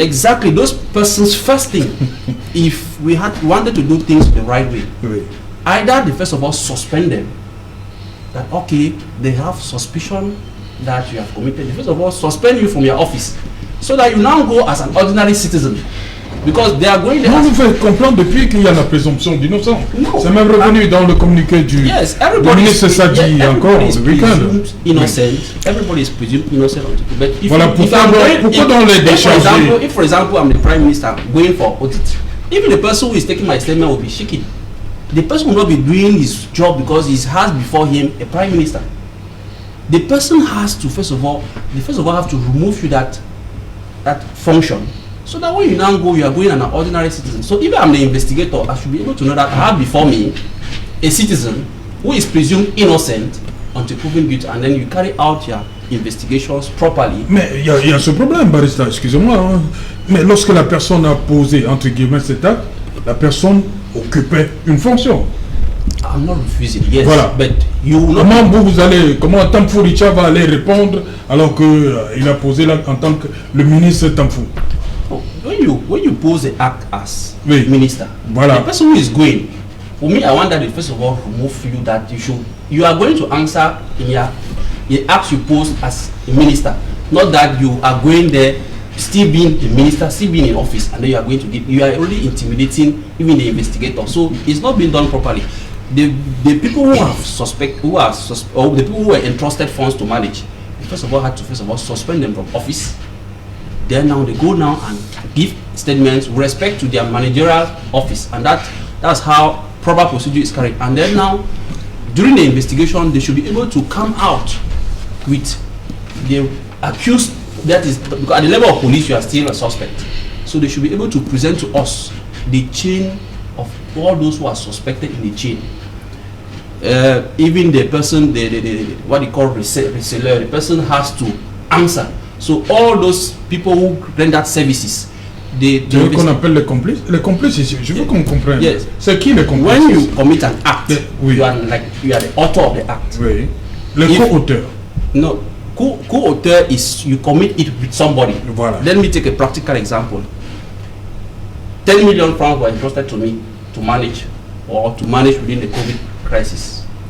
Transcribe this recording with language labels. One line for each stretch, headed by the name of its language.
English: Exactly, those persons first thing, if we wanted to do things the right way, either they first of all suspend them, that okay, they have suspicion that you have committed, first of all suspend you from your office, so that you now go as an ordinary citizen. Because they are going there.
French: On nous fait comprendre depuis qu'il y a la présomption d'innocence.
English: No.
French: C'est même revenu dans le communiqué du ministre Sadi encore le week-end.
English: Innocent. Everybody is presumed innocent. But if
French: Voilà pourquoi dans les décharger.
English: If for example I'm the prime minister going for audit, even the person who is taking my statement will be shaking. The person will not be doing his job because he has before him a prime minister. The person has to first of all have to remove you that function, so that when you now go, you are going an ordinary citizen. So if I'm the investigator, I should be able to know that I have before me a citizen who is presumed innocent until proven guilty, and then you carry out your investigations properly.
French: Mais il y a ce problème, barista, excusez-moi, hein. Mais lorsque la personne a posé, entre guillemets, cet acte, la personne occupait une fonction.
English: I'm not refusing, yes,
French: voilà.
English: But you will not...
French: Comment Tamfou Richa va aller répondre alors que il a posé là en tant que le ministre Tamfou?
English: When you pose the act as
French: oui.
English: Minister,
French: voilà.
English: The person who is going, for me, I want that they first of all remove you that you are going to answer in the act you pose as a minister, not that you are going there still being the minister, still being in office, and then you are already intimidating even the investigator. So it's not being done properly. The people who have or the people who were entrusted funds to manage, first of all had to suspend them from office. Then now they go now and give statements with respect to their managerial office, and that's how proper procedure is carried. And then now during the investigation they should be able to come out with the accused. That is, because at the level of police you are still a suspect, so they should be able to present to us the chain of all those who are suspected in the chain. Even the person, what they call reseller, the person has to answer. So all those people who render services,
French: qu'on appelle les complices. Les complices, je veux qu'on comprenne.
English: Yes.
French: C'est qui les complices?
English: When you commit an act,
French: oui.
English: you are the author of the act.
French: Oui. Les co-auteurs.
English: No. Co-author is you commit it with somebody.
French: Voilà.
English: Let me take a practical example. 10 million francs were entrusted to me to manage within the COVID crisis.